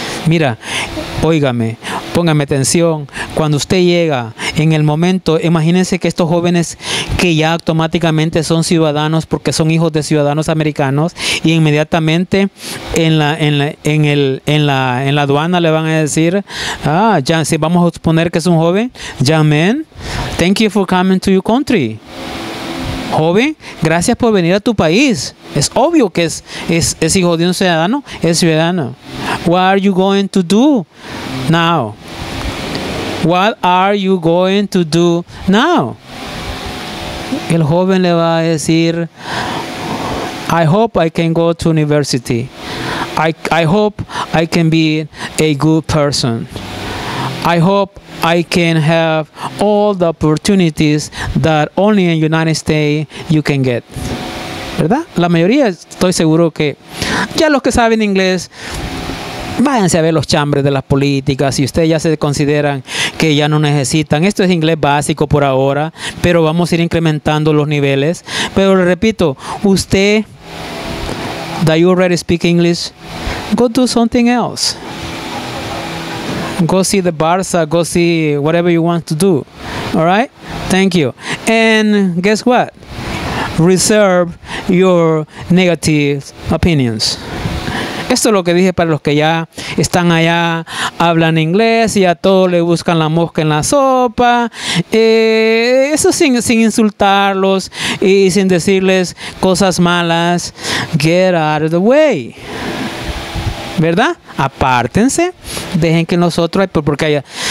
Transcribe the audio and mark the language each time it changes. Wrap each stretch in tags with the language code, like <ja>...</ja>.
<es>Mira, óigame, póngame atención. Cuando usted llega en el momento, imagínense que estos jóvenes que ya automáticamente son ciudadanos porque son hijos de ciudadanos americanos y inmediatamente en la aduana le van a decir, ya, si vamos a suponer que es un joven,</es> <en>young man, thank you for coming to your country.</en> <es>Joven, gracias por venir a tu país. Es obvio que es hijo de un ciudadano, es ciudadano.</es> <en>What are you going to do now? What are you going to do now?</en> <es>El joven le va a decir,</es> <en>I hope I can go to university. I hope I can be a good person. I hope I can have all the opportunities that only in the United States you can get.</en> <es>¿Verdad? La mayoría, estoy seguro que ya los que saben inglés, váyanse a ver los chambres de las políticas. Si ustedes ya se consideran que ya no necesitan, esto es inglés básico por ahora, pero vamos a ir incrementando los niveles. Pero le repito, usted,</es> <en>that you already speak English, go do something else. Go see the Barça, go see whatever you want to do. All right? Thank you. And guess what? Reserve your negative opinions.</en> <es>Esto es lo que dije para los que ya están allá, hablan inglés y a todos le buscan la mosca en la sopa. Eso sin insultarlos y sin decirles cosas malas.</es> <en>Get out of the way.</en> <es>¿Verdad? Apártense, dejen que nosotros, porque</es>